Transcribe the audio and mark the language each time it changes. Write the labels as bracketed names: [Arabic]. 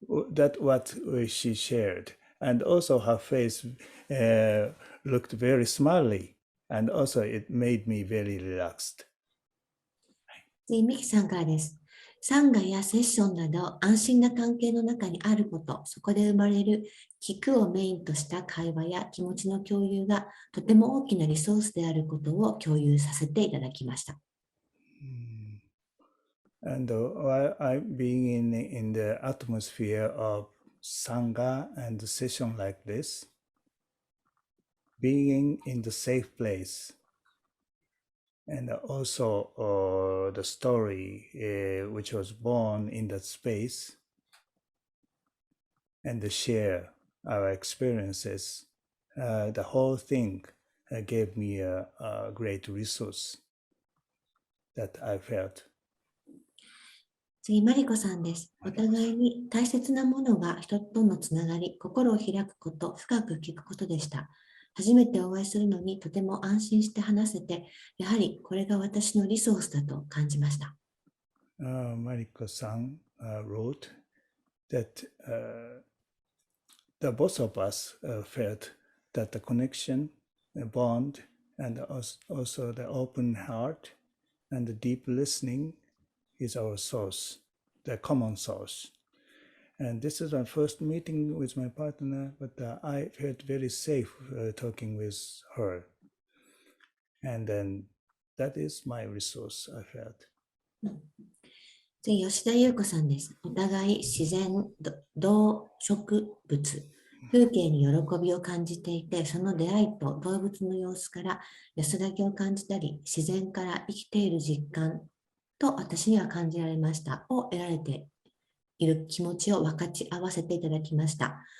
[English] That's what she shared. And also her face looked very smiley, and also it made me very relaxed. [Japanese] 次、ミキさんからです。サンガやセッションなど安心な関係の中にあること、そこで生まれる聞くをメインとした会話や気持ちの共有がとても大きなリソースであることを共有させていただきました。 [English] And while I'm being in the atmosphere of Sangha and session like this, being in the safe place, and also the story which was born in that space, and the share our experiences, the whole thing gave me a great resource that I felt. [Japanese] 次、マリコさんです。お互いに大切なものが人とのつながり、心を開くこと、深く聞くことでした。初めてお会いするのにとても安心して話せて、やはりこれが私のリソースだと感じました。 [English] Mariko-san wrote that the both of us felt that the connection, the bond, and also the open heart and the deep listening is our source, the common source. And this is our first meeting with my partner, but I felt very safe talking with her. And then that is my resource, I felt. [Japanese] 次、吉田優子さんです。お互い自然、動植物、風景に喜びを感じていて、その出会いと動物の様子から安らぎを感じたり、自然から生きている実感と私には感じられましたを得られている気持ちを分かち合わせていただきました。